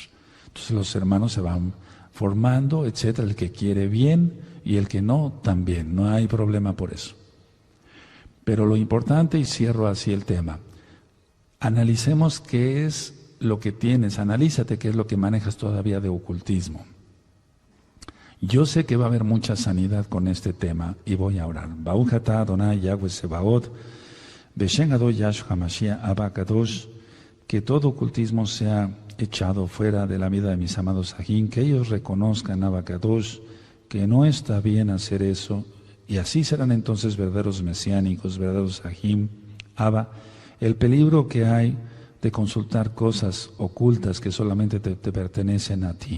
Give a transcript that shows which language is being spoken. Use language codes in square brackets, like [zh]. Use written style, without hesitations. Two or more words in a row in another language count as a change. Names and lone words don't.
[es] Entonces los hermanos se van formando, etcétera, el que quiere bien y el que no, también, no hay problema por eso. Pero lo importante, y cierro así el tema, analicemos qué es lo que tienes, analízate qué es lo que manejas todavía de ocultismo. Yo sé que va a haber mucha sanidad con este tema y voy a orar. [he] ברוך אתה אדוני יהוה צבאות, בשם אדוני ישוע משיח אבא קדוש, [es] que todo ocultismo sea echado fuera de la vida de mis amados Sajín, que ellos reconozcan, Abacadosh, que no está bien hacer eso, y así serán entonces verdaderos mesiánicos, verdaderos Sajín. Abba, el peligro que hay de consultar cosas ocultas que solamente te pertenecen a ti.